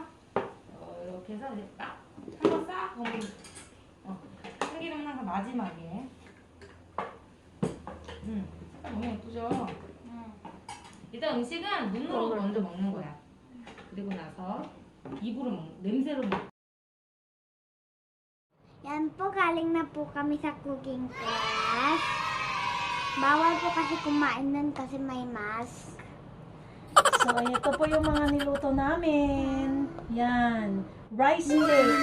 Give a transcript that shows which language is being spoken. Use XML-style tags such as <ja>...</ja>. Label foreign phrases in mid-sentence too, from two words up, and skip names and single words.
<ko>이렇게 해서 이제 딱 한번 싹 버무리. 참기름은 항상 마지막에. 색깔 너무 예쁘죠? 일단 음식은 눈으로 먼저 먹는 거야. 그리고 나서 입으로 냄새로 먹.</ko> <tl>Yan po, galing na po kami sa</tl> <en>cooking class.</en> <tl>Bawal po kasi kumain nun kasi may mask. So, ito po yung mga niluto namin. Yan.</tl> <en>Rice cake.</en>